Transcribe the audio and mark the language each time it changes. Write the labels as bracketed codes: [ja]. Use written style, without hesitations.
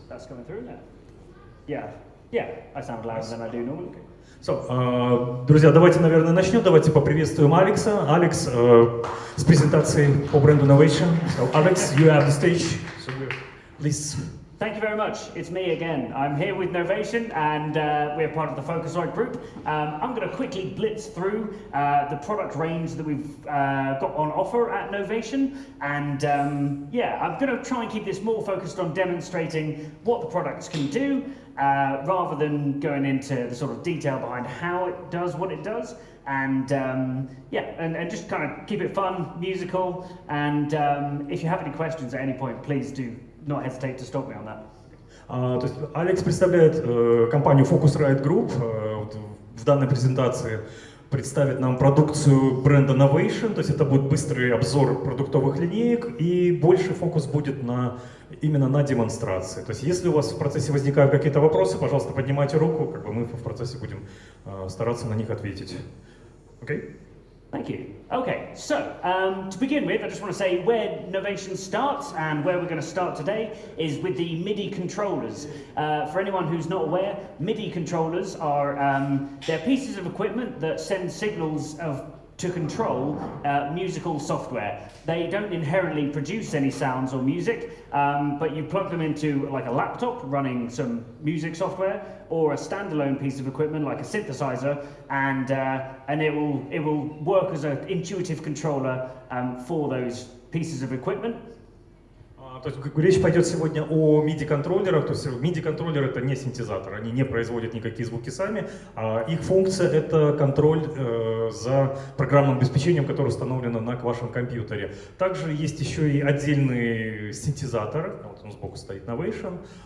[en] That's coming through now. Yeah, I sound louder than I do normally. [ru] So, друзья, давайте, наверное, начнем. Давайте поприветствуем Алекса. Алекс с презентацией по бренду Novation. [en] So, Alex, you have the stage. So, please. Thank you very much. It's me again. I'm here with Novation, and we're part of the Focusrite group. I'm going to quickly blitz through the product range that we've got on offer at Novation, and I'm going to try and keep this more focused on demonstrating what the products can do, rather than going into the sort of detail behind how it does what it does. And and just kind of keep it fun, musical, and if you have any questions at any point, please do not hesitate to stop me on that. [ru] То есть Алекс представляет компанию Focusrite Group. В данной презентации представит нам продукцию бренда Novation, то есть это будет быстрый обзор продуктовых линеек, и больше фокус будет именно на демонстрации. То есть если у вас в процессе возникают какие-то вопросы, пожалуйста, поднимайте руку, мы в процессе будем стараться на них ответить. [en] Okay? Thank you. Okay, so to begin with, I just want to say where Novation starts and where we're going to start today is with the MIDI controllers. For anyone who's not aware, MIDI controllers are they're pieces of equipment that send signals to control musical software. They don't inherently produce any sounds or music, but you plug them into like a laptop running some music software or a standalone piece of equipment like a synthesizer, and it will work as an intuitive controller for those pieces of equipment. [ru] То есть речь пойдет сегодня о MIDI-контроллерах. То есть MIDI-контроллер — это не синтезатор, они не производят никакие звуки сами. Их функция — это контроль за программным обеспечением, которое установлено на вашем компьютере. Также есть еще и отдельный синтезатор, вот он сбоку стоит, Novation.